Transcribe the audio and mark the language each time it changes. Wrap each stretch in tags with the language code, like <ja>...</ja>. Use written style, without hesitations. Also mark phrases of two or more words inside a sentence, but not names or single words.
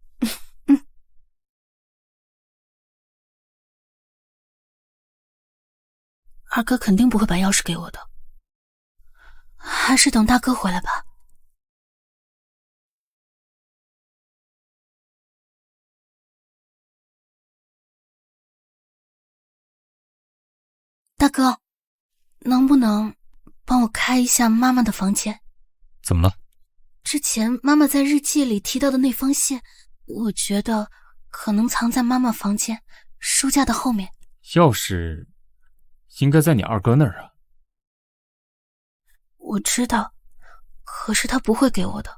<zh>二哥肯定不会把钥匙给我的，还是等大哥回来吧。大哥，能不能帮我开一下媽媽的房間？怎麼了？之前媽媽在日記裡提到的那封信，我覺得可能藏在媽媽房間書架的後面。鑰匙應該在你二哥那兒啊。我知道，可是他不會給我的。</zh>